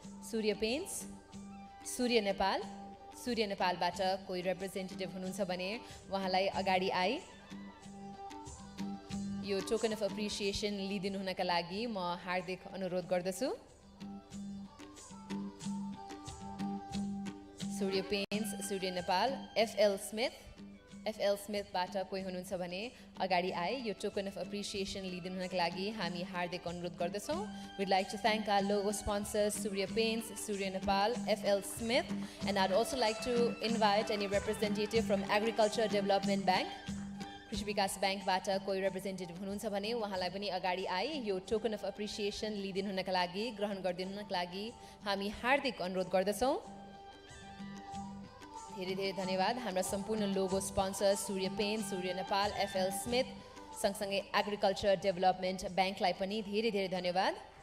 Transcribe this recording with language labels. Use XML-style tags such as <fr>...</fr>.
<ne>सूर्य paints, सूर्य नेपालबाट कोही representative हुनुहुन्छ भने उहाँलाई अगाडि आई यो टोकन अफ एप्रिसिएसन लिइदिनु हुनका लागि म हार्दिक अनुरोध गर्दछु. सूर्य पेन्ट्स, सूर्य नेपाल, FL स्मिथबाट कोही हुनुहुन्छ भने अगाडि आए यो टोकन अफ एप्रिसिएसन लिइदिनु हुनका लागि हामी हार्दिक अनुरोध गर्दछौँ.</ne> <en>We'd like to thank our logo sponsors Surya Paints, Surya Nepal, FL Smith, and I'd also like to invite any representative from Agriculture Development Bank.</en> <ne>कृषि विकास ब्याङ्कबाट कोही रिप्रेजेन्टेटिभ हुनुहुन्छ भने उहाँलाई पनि अगाडि आए यो टोकन अफ एप्रिसिएसन लिइदिनु हुनका लागि ग्रहण गरिदिनु हुनका लागि हामी हार्दिक अनुरोध गर्दछौँ. धेरै धेरै धन्यवाद. हाम्रा सम्पूर्ण लोगो स्पोन्सर सूर्य पेन, सूर्य नेपाल, FL स्मिथ सँगसँगै एग्रिकल्चर डेभलपमेन्ट ब्याङ्कलाई पनि धेरै धेरै धन्यवाद.</ne>